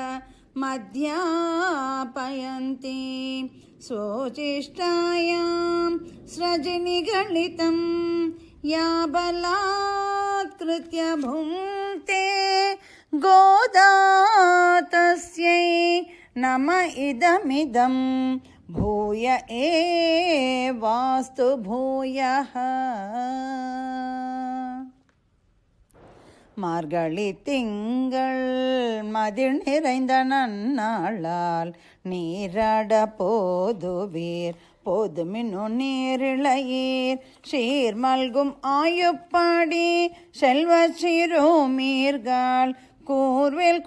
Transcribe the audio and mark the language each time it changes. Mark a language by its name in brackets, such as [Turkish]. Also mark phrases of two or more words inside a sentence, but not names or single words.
[Sanskrit] मध्यापयन्ति स्वोचिष्टायां स्रजनिगलितं या बलात्कृत्य भुङ्क्ते गोदा तस्यै नम इदमिदं भूय एवास्तु भूयः. [Tamil] மார்கழி திங்கள் மதில் நிறைந்த நன்னாளால் நீராட போதுவீர் போதுமின்னு நீரிழையீர் சீர் மல்கும் ஆயுப்பாடி செல்வ சிறுமீர்கள் கூர்வேல்